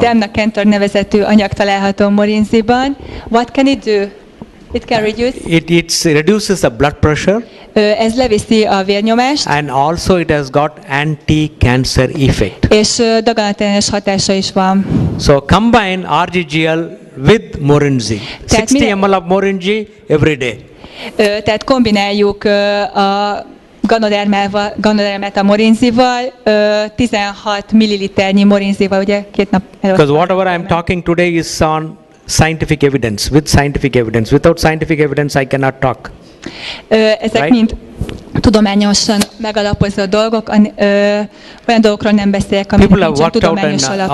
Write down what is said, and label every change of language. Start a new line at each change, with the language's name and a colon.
Hungarian: Damnacanthol nevezetű anyag található morinziban.
English: What can it do? It can reduce. It reduces the blood pressure.
Hungarian: Ez leviszi a vérnyomást.
English: And also it has got anti-cancer effect.
Hungarian: És daganatellenes hatása is van.
English: So combine RGGL with Morinji. 60 ml of Morinji every day.
Hungarian: Tehát kombináljuk a ganodermát a morinzival, 16 milliliternyi morinzival, ugye 2 nap előtt.
English: Because whatever I am talking today is on scientific evidence, with scientific evidence. Without scientific evidence I cannot talk.
Hungarian: Ezek mind tudományosan megalapozott dolgok, olyan dolgokról nem beszélek, aminek nincsen tudományos alapja.